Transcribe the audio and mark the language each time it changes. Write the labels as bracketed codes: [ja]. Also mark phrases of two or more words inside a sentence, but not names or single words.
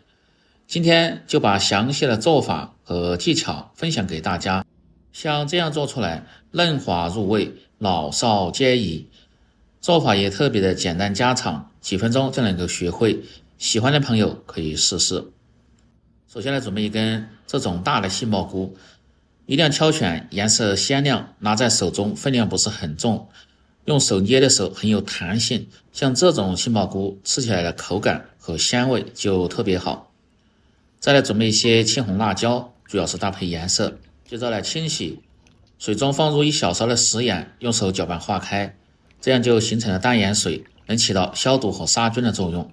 [zh] 今天就把詳細的做法和技巧分享給大家，像這樣做出來嫩滑入味，老少皆宜。做法也特別的簡單家常，幾分鐘就能夠學會，喜歡的朋友可以試試。首先来準備一根這種大的杏鮑菇，一定要挑選顏色鮮亮，拿在手中分量不是很重，用手捏的时候很有彈性，像這種杏鮑菇吃起來的口感和鮮味就特別好。再来準備一些青紅辣椒，主要是搭配顏色。接着來清洗，水中放入1小勺的食鹽，用手搅拌化開，這樣就形成了淡鹽水，能起到消毒和杀菌的作用。